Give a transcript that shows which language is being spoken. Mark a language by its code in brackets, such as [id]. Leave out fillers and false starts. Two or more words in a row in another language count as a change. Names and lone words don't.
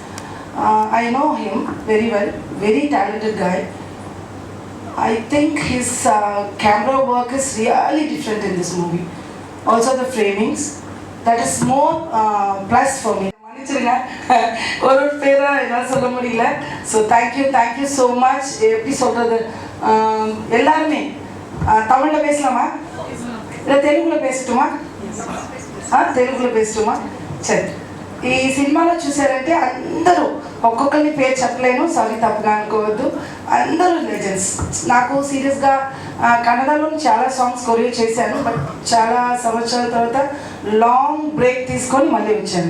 [en] I know him very well. Very talented guy. I think his camera work is really different in this movie. Also the framings. That is more plus for me. So thank you so much. [ta] எல்லாருமே தமிழ்ல பேசலாமா இல்ல தெலுங்குல பேசட்டுமா [te] తెలుగులో పేసటమా సరే ఈ సినిమాలో చూసారంటే అందరూ ఒక్కొక్కరిని పేరు చెప్పలేను, సారీ తప్పుగా అనుకోవద్దు. అందరూ లెజెండ్స్. నాకు సీరియస్గా కన్నడలో చాలా సాంగ్స్ కొరియో చేశాను, బట్ చాలా సంవత్సరాల తర్వాత లాంగ్ బ్రేక్ తీసుకొని మళ్ళీ వచ్చాను.